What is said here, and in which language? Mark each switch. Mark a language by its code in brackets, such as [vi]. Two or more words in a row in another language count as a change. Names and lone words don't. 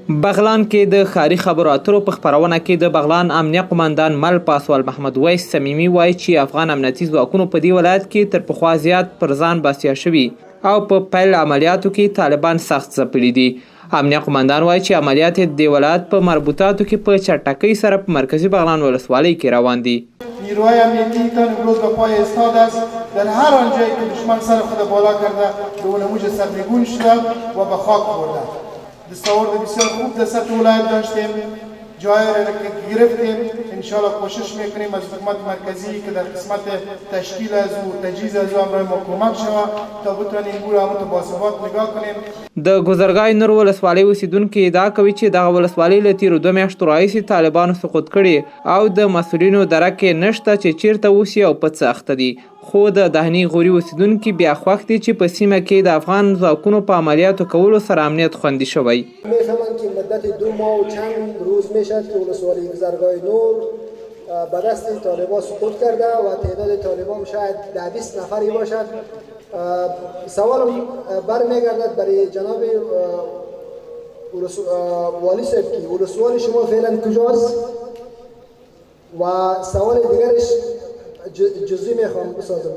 [ps] بغلان کې د ښاري خبرو اترو په خپرونه کې د بغلان امنیه قماندان مل پاسوال محمد ویس صمیمي وایي چې افغان امنیتي ځواکونو په دې ولایت کې تر پخوا زیات پر ځان بسیا شوي او په پیل عملیاتو کې طالبان سخت ځپلي دي. امنیه قماندان وایي چې عملیات د ولایت په مربوطاتو کې په چټکۍ سره په مرکزی بغلان ولسوالۍ کې روان دي. [fa] نیروهای امنیتی تا امروز به پای ایستاده است. در هر آنجایی که دشمن سر خود بالا کرده به اونموج سرنگون شده و به خاک برده. دستاورد بسیار خوب در سطح ولایت داشتیم، جای را که گرفتیم. انشاءالله کوشش میکنیم از حکومت مرکزی که در قسمت تشکیل از او تجهیز از او امرای ما کمک شود تا بتوانیم او را متباثبات نگاه کنیم. [ps] د ګذرګای نور ولسوالۍ اوسیدونکي ادعا کوي چې دغه ولسوالۍ له تیرو 2 میاشتو راهیسې طالبانو سقوط کړي او د مسؤلینو درک یې نشته چې چیرته اوسي او په څه اخته دي. خو د دهني غوري اوسیدونکي بیا خوښ دي چې په سیمه کې د افغان ځواکونو په عملیاتو کولو سره امنیت خوندي شوی. [fa] میفهمند که مدت 2 ماه و چند روز میشد که ولسوالی گذرگاه نور به دست طالبان سقوط کرده و تعداد طالبان شاید 10-20 نفری باشد. سوال برمیگردد برای جناب والی صاحب که ولسوالی شما فعلا کجاست و سوال دیگرش جزئی میخوام بسازم.